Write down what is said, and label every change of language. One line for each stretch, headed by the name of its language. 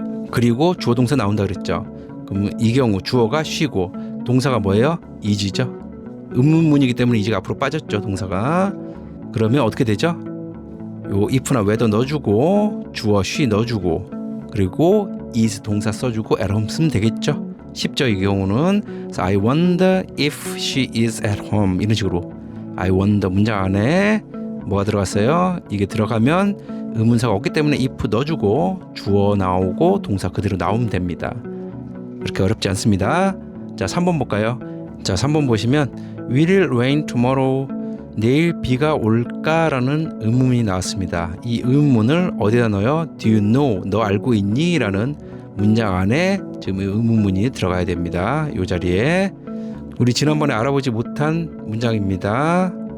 Korean: 그리고 주어 동사 나온다 그랬죠. 그럼 이 경우 주어가 she고 동사가 뭐예요? is죠. 의문문이기 때문에 is가 앞으로 빠졌죠. 동사가. 그러면 어떻게 되죠? 요 if나 whether 넣어주고 주어 she 넣어주고 그리고 is 동사 써주고 at home 쓰면 되겠죠. 쉽죠. 이 경우는. 그래서
English: I wonder if she is at home
Korean: 이런 식으로 I wonder 문장 안에 뭐가 들어갔어요? 이게 들어가면 의문사가 없기 때문에 if 넣어주고 주어 나오고 동사 그대로 나오면 됩니다. 그렇게 어렵지 않습니다. 자 3번 볼까요? 자 3번 보시면
English: Will it rain tomorrow?
Korean: 내일 비가 올까라는 의문문이 나왔습니다. 이 의문문을 어디다 넣어요?
English: Do you know?
Korean: 너 알고 있니? 라는 문장 안에 지금 의문문이 들어가야 됩니다. 이 자리에 우리 지난번에 알아보지 못한 문장입니다.